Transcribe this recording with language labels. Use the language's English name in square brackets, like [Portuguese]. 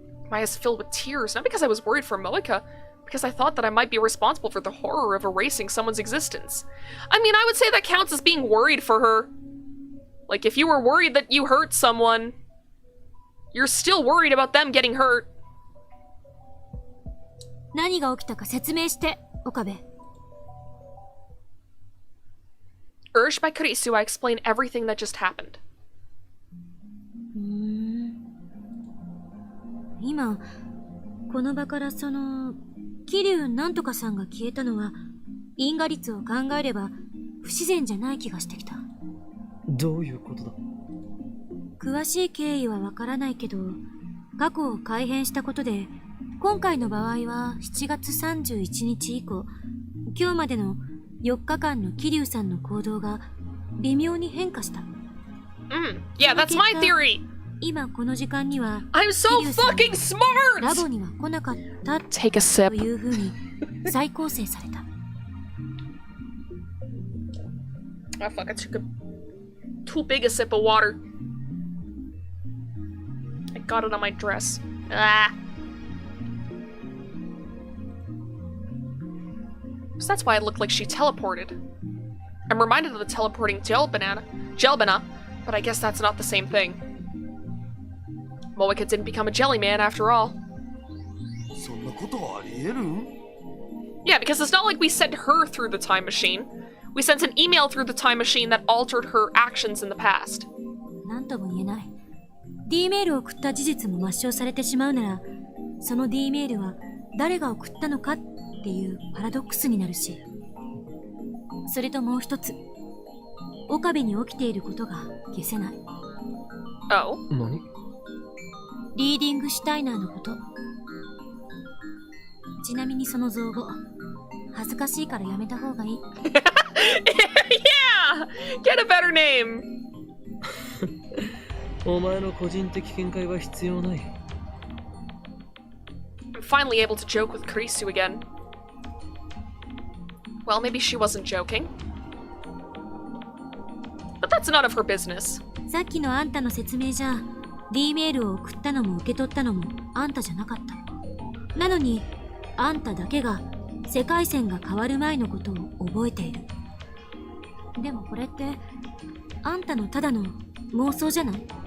[English] My eyes filled with tears, not because I was worried for Moeka, because I thought that I might be responsible for the horror of erasing someone's existence. I mean, I would say that counts as being worried for her. Like, if you were worried that you hurt someone, you're still worried about them getting hurt. [Japanese] 何が起きたか説明して、岡部。 [English] Urged by Kurisu, I explain everything that just happened. [Japanese] 今、この場からその、桐生なんとかさんが消えたのは、因果率を考えれば不自然じゃない気がしてきた。どういうことだ？詳しい経緯はわからないけど、過去を改変したことで、今回の場合は7月31日以降、今日までの4日間の桐生さんの行動が微妙に変化した。 [English] Yeah, that's my theory! [Japanese] 今この時間には、 [English] I'm so fucking smart! [Japanese] ラボには来なかった [English] Take a sip. [Japanese] という風に再構成された。 [English] Oh fuck, I took too big a sip of water. I got it on my dress. Ah. So that's why it looked like she teleported. I'm reminded of the teleporting gel banana, but I guess that's not the same thing. Moeka didn't become a jelly man after all. [Japanese] そんなことありえる? [English] Yeah, because it's not like we sent her through the time machine. We sent an email through the time machine that altered her actions in the past. [Japanese] なんとも言えない。 D メールを送った事実も抹消されてしまうなら、その D メールは誰が送ったのかっていうパラドックスになるし。それともう一つ、岡部に起きていることが消せない。 [English] Oh? [Japanese] 何？リーディングシュタイナーのこと。ちなみにその造語、恥ずかしいからやめた方がいい。 [English] Yeah! Get a better name! [Japanese] お前の個人的見解は必要ない。 [English] I'm finally able to joke with Kurisu again. Well, maybe she wasn't joking. But that's none of her business. [Japanese] さっきのあんたの説明じゃ、D メールを送ったのも受け取ったのもあんたじゃなかった。なのに、あんただけが世界線が変わる前のことを覚えている。でもこれって、あんたのただの妄想じゃない？